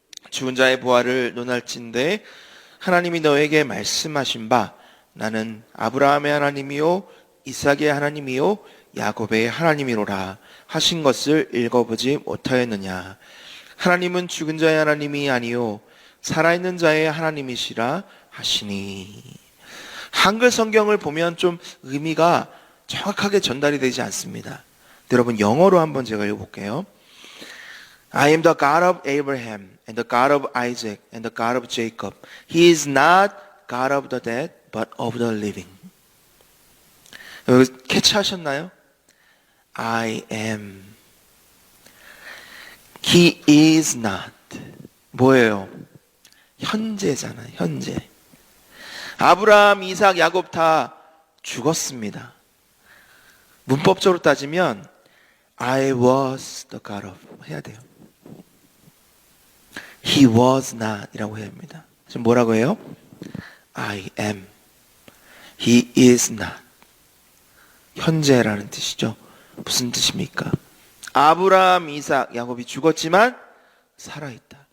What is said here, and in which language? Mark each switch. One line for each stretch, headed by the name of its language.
Korean: 죽은 자의 부활을 논할진대 하나님이 너에게 말씀하신 바 나는 아브라함의 하나님이요 이삭의 하나님이요 야곱의 하나님이로라 하신 것을 읽어보지 못하였느냐. 하나님은 죽은 자의 하나님이 아니요 살아있는 자의 하나님이시라 하시니. 한글 성경을 보면 좀 의미가 정확하게 전달이 되지 않습니다. 여러분 영어로 한번 제가 읽어볼게요.
English: I am the God of Abraham and the God of Isaac and the God of Jacob. He is not God of the dead but of the living.
Korean: 여기 캐치하셨나요?
English: I am. He is not.
Korean: 뭐예요? 현재잖아요. 현재. 아브라함, 이삭, 야곱 다 죽었습니다. 문법적으로 따지면
English: I was the God of
Korean: 해야 돼요.
English: He was not
Korean: 이라고 해야 합니다. 지금 뭐라고 해요?
English: I am. He is not.
Korean: 현재라는 뜻이죠. 무슨 뜻입니까? 아브라함, 이삭, 야곱이 죽었지만 살아있다.